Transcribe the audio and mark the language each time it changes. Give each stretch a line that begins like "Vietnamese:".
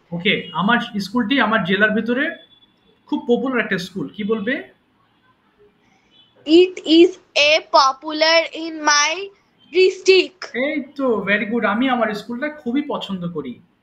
Bangla: ওকে, আমার স্কুলটি আমার জেলার ভিতরে খুব পপুলার একটা স্কুল, কি বলবে?
English: It is a popular in my district.
Bangla: এই তো
English: very good,
Bangla: আমি আমার স্কুলটা খুবই পছন্দ করি।